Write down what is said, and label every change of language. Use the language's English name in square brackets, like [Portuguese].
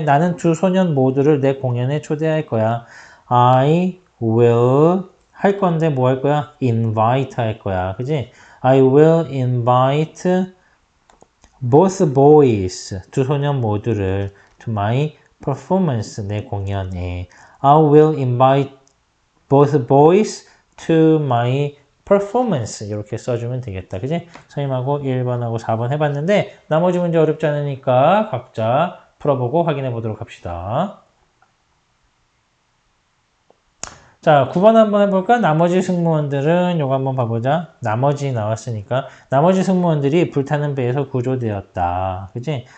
[Korean] 나는 2 소년 모두를 내 공연에 초대할 거야. [English] I will [Korean] 할 건데 뭐 할 거야? invite 할 거야. 그지? [English] I will invite both boys [Korean] 2 소년 모두를 [English] to my performance [Korean] 내 공연에. [English] I will invite both boys to my performance [Korean] 이렇게 써주면 되겠다. 그지? 선생님하고 1번하고 4번 해봤는데 나머지 문제 어렵지 않으니까 각자 풀어보고 확인해 보도록 합시다. 자, 9번 한번 해볼까? 나머지 승무원들은 요거 한번 봐보자. 나머지 나왔으니까 나머지 승무원들이 불타는 배에서 구조되었다. 그지?